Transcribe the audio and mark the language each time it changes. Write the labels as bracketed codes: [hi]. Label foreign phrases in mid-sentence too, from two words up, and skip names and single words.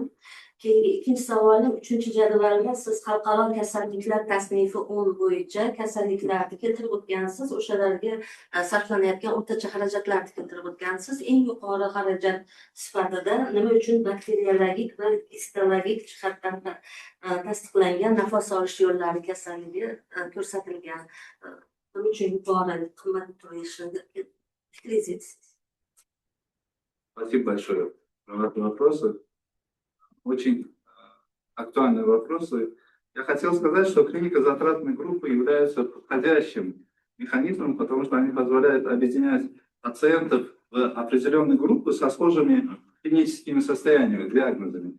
[uz] Ikkinchi savolim, 3-jadvalda siz xalqaro kasalliklar tasnifi 10 bo'yicha kasalliklarni keltirib o'tgansiz, o'shalarga sarflanayotgan o'rtacha xarajatlarni keltirib o'tgansiz. Eng yuqori xarajat sifatida nima uchun bakteriologik va histologik jihatdan tasdiqlangan nafas olish yo'llari kasalligi ko'rsatilgan? Nima uchun yuqori qimmat turishini fikringiz aytsangiz? [ru] Спасибо большое за вопросы. Очень актуальные вопросы. Я хотел сказать, что клиника затратной группы является подходящим механизмом, потому что они позволяют объединять пациентов в определенные группы со схожими клиническими состояниями, диагнозами.